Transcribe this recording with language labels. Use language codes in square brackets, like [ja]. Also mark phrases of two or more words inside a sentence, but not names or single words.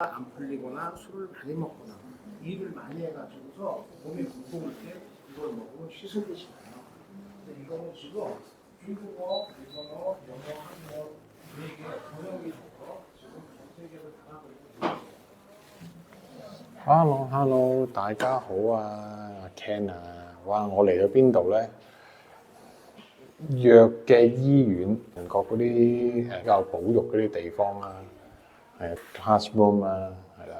[ko] 안 풀리거나 술을 많이 먹거나 일을 많이 해가지고서 몸이 무거울 때 이걸 먹으면 씻어지지 않아요. 근데 이거는 지금 중국어, 일본어, 영어, 한국어 4개 번역이 돼서 지금 전 세계를 다 하고 있는 [yue] Hello，大家好啊，阿 Ken 啊，哇！我嚟咗邊度咧？藥嘅醫院，韓國嗰啲比較保育嗰啲地方啦，係 classroom 啦，係啦。